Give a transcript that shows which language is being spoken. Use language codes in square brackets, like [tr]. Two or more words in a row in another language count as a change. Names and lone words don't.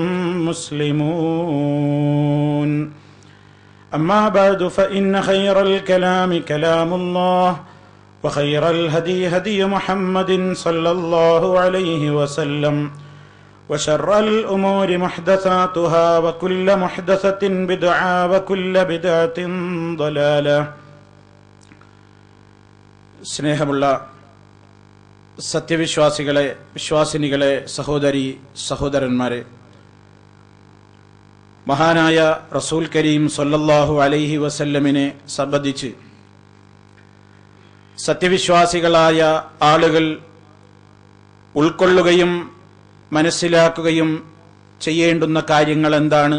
[ar] مسلمون أما بعد فإن خير الكلام كلام الله وخير الهدي هدي محمد صلى الله عليه وسلم وشر الأمور محدثاتها وكل محدثة بدعة وكل بدعة ضلالة. [ml] സ്നേഹമുള്ള സത്യവിശ്വാസികളെ, വിശ്വാസിനികളെ, സഹോദരി സഹോദരന്മാരെ, മഹാനായ റസൂൽ കരീം [ar] صلى الله عليه وسلم [ml] സംബന്ധിച്ച് സത്യവിശ്വാസികളായ ആളുകൾ ഉൾക്കൊള്ളുകയും മനസ്സിലാക്കുകയും ചെയ്യേണ്ടുന്ന കാര്യങ്ങൾ എന്താണ്?